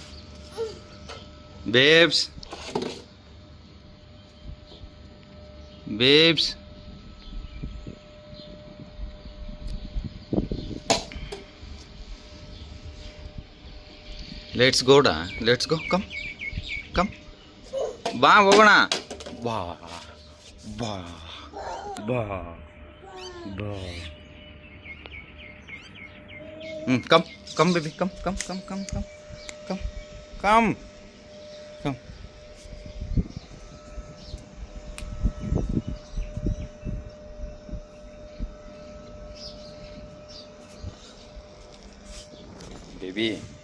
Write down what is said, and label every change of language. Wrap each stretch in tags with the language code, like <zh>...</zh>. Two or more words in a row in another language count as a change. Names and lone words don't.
<en>Babes. Let's go. Come.</en> <kn>Ba ಹೋಗೋಣ. Ba.</kn> <en>Come, baby. Come. Baby.</en>